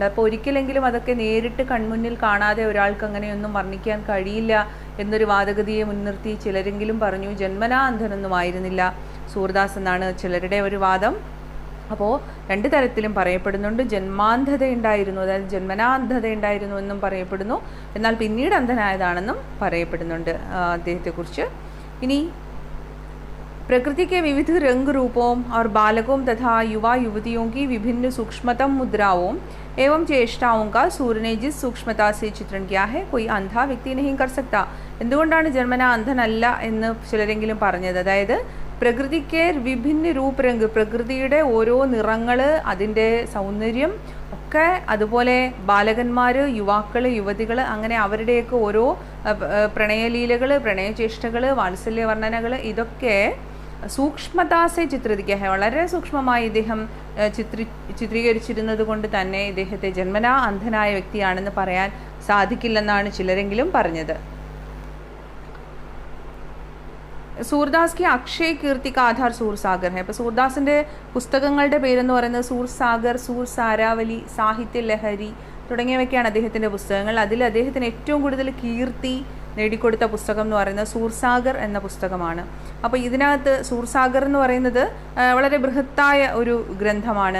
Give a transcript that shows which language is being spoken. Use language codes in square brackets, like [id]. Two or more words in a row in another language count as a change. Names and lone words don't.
[ml] അപ്പോൾ ഒരിക്കലെങ്കിലും അതൊക്കെ നേരിട്ട് കൺമുന്നിൽ കാണാതെ ഒരാൾക്ക് അങ്ങനെയൊന്നും വർണ്ണിക്കാൻ കഴിയില്ല എന്നൊരു വാദഗതിയെ മുൻനിർത്തി ചിലരെങ്കിലും പറഞ്ഞു ജന്മനാ അന്ധനൊന്നും ആയിരുന്നില്ല സൂർദാസ് എന്നാണ് ചിലരുടെ ഒരു വാദം. അപ്പോൾ രണ്ട് തരത്തിലും പറയപ്പെടുന്നുണ്ട്. ജന്മാന്ധത ഉണ്ടായിരുന്നു, അതായത് ജന്മനാന്ധത ഉണ്ടായിരുന്നു എന്നും പറയപ്പെടുന്നു. എന്നാൽ പിന്നീട് അന്ധനായതാണെന്നും പറയപ്പെടുന്നുണ്ട് അദ്ദേഹത്തെക്കുറിച്ച്. [hi] ഇനി प्रकृति के विविध रंग रूपों और बालकों तथा युवा युवतियों की विभिन्न सूक्ष्मतम मुद्राओं एवं चेष्टाओं का सूर्य ने जिस सूक्ष्मता से चित्रण किया है कोई अंधा व्यक्ति नहीं कर सकता. [ml] എന്തുകൊണ്ടാണ് ജന്മന അന്ധനല്ല എന്ന് ചിലരെങ്കിലും പറഞ്ഞത്? അതായത് പ്രകൃതിക്ക് വിഭിന്ന രൂപരംഗ്, പ്രകൃതിയുടെ ഓരോ നിറങ്ങൾ, അതിൻ്റെ സൗന്ദര്യം ഒക്കെ, അതുപോലെ ബാലകന്മാർ, യുവാക്കൾ, യുവതികൾ, അങ്ങനെ അവരുടെയൊക്കെ ഓരോ പ്രണയലീലകൾ, പ്രണയചേഷ്ടകൾ, വാത്സല്യ വർണ്ണനകൾ, ഇതൊക്കെ സൂക്ഷ്മതാസെ ചിത്രീകരിക്കുക, വളരെ സൂക്ഷ്മമായി ഇദ്ദേഹം ചിത്രീകരിച്ചിരുന്നത് കൊണ്ട് തന്നെ ഇദ്ദേഹത്തെ ജന്മനാ അന്ധനായ വ്യക്തിയാണെന്ന് പറയാൻ സാധിക്കില്ലെന്നാണ് ചിലരെങ്കിലും പറഞ്ഞത്. [hi] സൂർദാസ് की अक्षय कीर्ति का आधार സൂർസാഗർ है. [ml] അപ്പോൾ സൂർദാസിൻ്റെ പുസ്തകങ്ങളുടെ പേരെന്ന് പറയുന്നത് സൂർസാഗർ, സൂർസാരാവലി, സാഹിത്യ ലഹരി തുടങ്ങിയവയൊക്കെയാണ് അദ്ദേഹത്തിൻ്റെ പുസ്തകങ്ങൾ. അതിൽ അദ്ദേഹത്തിന് ഏറ്റവും കൂടുതൽ കീർത്തി നേടിക്കൊടുത്ത പുസ്തകം എന്ന് പറയുന്നത് സൂർസാഗർ എന്ന പുസ്തകമാണ്. അപ്പോൾ ഇതിനകത്ത് സൂർസാഗർ എന്ന് പറയുന്നത് വളരെ ബൃഹത്തായ ഒരു ഗ്രന്ഥമാണ്.